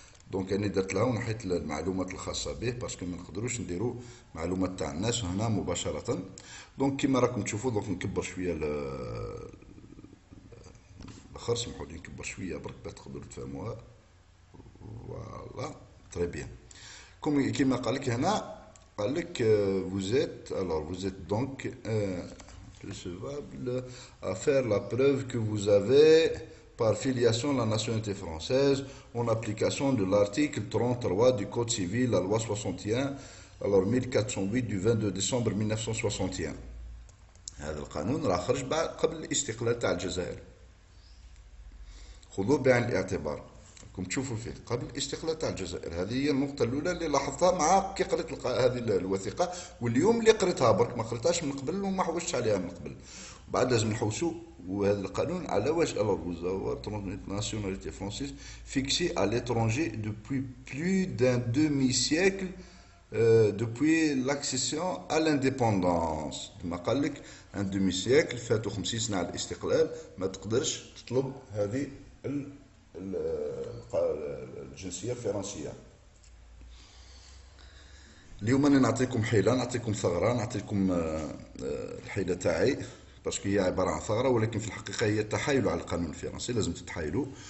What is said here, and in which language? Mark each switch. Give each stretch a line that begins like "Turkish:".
Arabic: دونك انا درت لها ونحيت المعلومات الخاصة به، باسكو ما نقدروش نديروا معلومات تاع الناس هنا مباشرة. دونك كيما راكم تشوفوا، دونك نكبر شوية الاخر، سمحوا لي نكبر شوية برك باه تقدروا تفهموها.
French: فوالا تري بيان.
Arabic: كيما قال لك هنا، قال لك
French: vous êtes donc recevable à faire la preuve que vous avez par filiation la nationalité française en application de l'article 33 du Code civil, la loi 61 alors 1408 du 22 décembre 1961.
Arabic: هذا القانون راه خرج بعد قبل الاستقلال تاع الجزائر، خذوه بعين الاعتبار. راكم تشوفوا فيه قبل الاستقلال تاع الجزائر. هذه هي النقطة الأولى اللي لاحظتها مع كي قريت هذه الوثيقة، واليوم اللي قريتها برك، ما قريتهاش من قبل وما حوشتش عليها من قبل. بعد لازم نحوسوا. وهذا القانون على واش
French: alors vous avez nationalité française fixée à l'étranger depuis plus d'un demi-siècle depuis l'accession à l'indépendance.
Arabic: كما قال لك
French: ان دومي سيكل،
Arabic: فاتوا 50 سنة على الاستقلال، ما تقدرش تطلب هذه الجنسية الفرنسية. اليوم انا نعطيكم حيلة، نعطيكم ثغرة، نعطيكم الحيلة تاعي، باسكو هي عبارة عن ثغرة، ولكن في الحقيقة هي التحايل على القانون الفرنسي. لازم تتحايلوا.